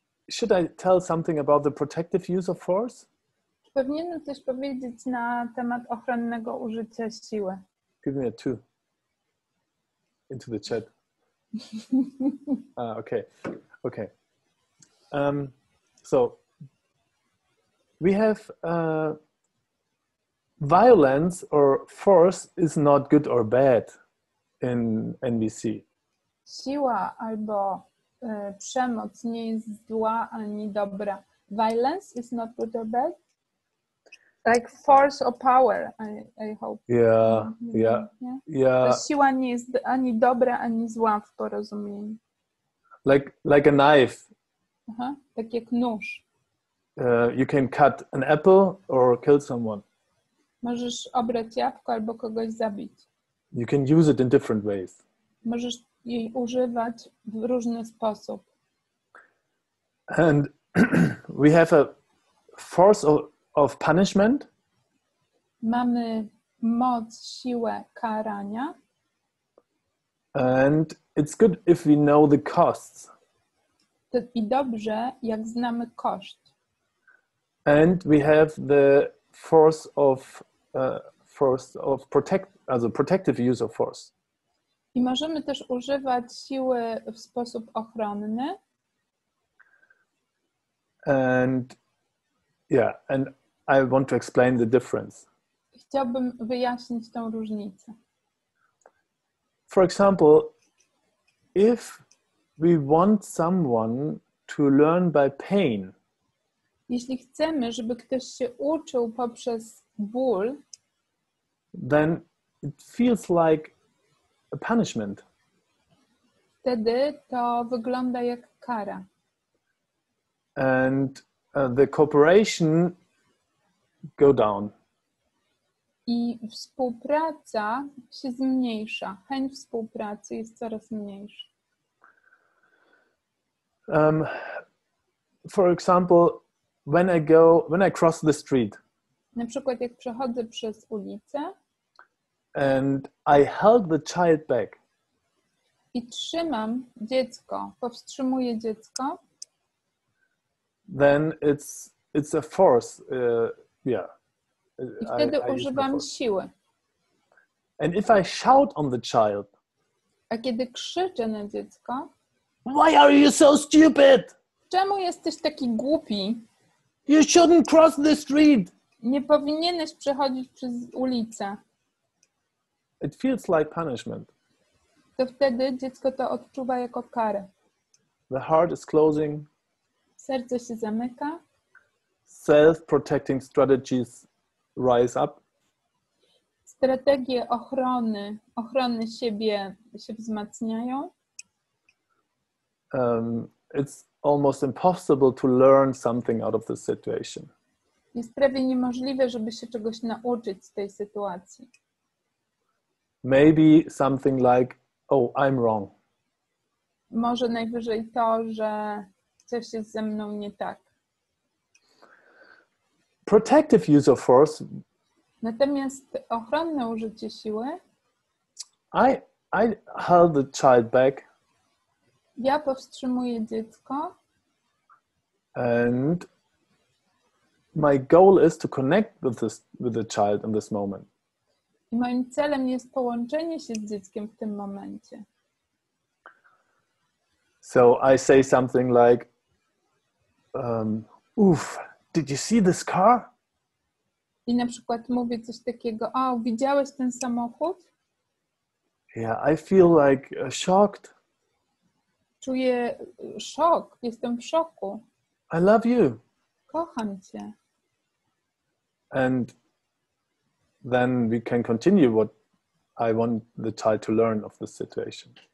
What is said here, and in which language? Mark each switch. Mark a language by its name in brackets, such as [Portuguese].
[English] Should I tell something about the protective use of force? [Polish] Czy powinienem coś powiedzieć na temat ochronnego użycia siły? [English] Give me a 2 into the chat. Okay. So we have violence or force is not good or bad in NVC. [Polish] Siła albo przemoc nie jest zła ani dobra. [English] Violence is not good or bad? Like force or power, I hope. Yeah. [Polish] To siła nie jest ani dobra, ani zła w porozumieniu. [English] Like a knife. [Polish] Aha, tak jak nóż. [English] You can cut an apple or kill someone. [Polish] Możesz obrać jabłko albo kogoś zabić. [English] You can use it in different ways. [Polish] Możesz jej używać w różny sposób. [English] And we have a force of punishment. [Polish] Mamy moc, siłę karania. [English] And it's good if we know the costs. [Polish] I dobrze, jak znamy koszt. [English] And we have the force of protective use of force. [Polish] I możemy też używać siły w sposób ochronny. [English] And I want to explain the difference. [Polish] Chciałbym wyjaśnić tą różnicę. [English] For example, if we want someone to learn by pain, [Polish] jeśli chcemy, żeby ktoś się uczył poprzez ból, [English] then it feels like a punishment. [Polish] Wtedy to wygląda jak kara. [English] And the cooperation go down. [Polish] I współpraca się zmniejsza. Chęć współpracy jest coraz mniejsza. [English] For example, when I cross the street. [Polish] Na przykład jak przechodzę przez ulicę. [English] And I held the child back. [Polish] I trzymam dziecko, powstrzymuję dziecko. [English] Then it's a force. [Polish] I wtedy używam siły. [English] And if I shout on the child. [Polish] A kiedy krzyczę na dziecko. [English] Why are you so stupid? [Polish] Czemu jesteś taki głupi? [English] You shouldn't cross the street. [Polish] Nie powinieneś przechodzić przez ulicę. [English] It feels like punishment. [Polish] To wtedy dziecko to odczuwa jako karę. [English] The heart is closing. [Polish] Serce się zamyka. [English] Self-protecting strategies rise up. [Polish] strategie ochrony siebie się wzmacniają. [English] It's almost impossible to learn something out of this situation. [Polish] Jest prawie niemożliwe, żeby się czegoś nauczyć z tej sytuacji. [English] Maybe something like, oh, I'm wrong. [Polish] Może najwyżej to, że coś jest ze mną nie tak. [English] Protective use of force. [Polish] Natomiast ochronne użycie siły. [English] I held the child back. [Polish] Ja powstrzymuję dziecko. [English] And my goal is to connect with the child in this moment. [Polish] I moim celem jest połączenie się z dzieckiem w tym momencie. [English] So I say something like, oof, did you see this car? [Polish] I na przykład mówię coś takiego, o, widziałeś ten samochód? [English] Yeah, I feel like shocked. [Polish] Czuję szok, jestem w szoku. [English] I love you. [Polish] Kocham cię. [English] And then we can continue what I want the child to learn of this situation.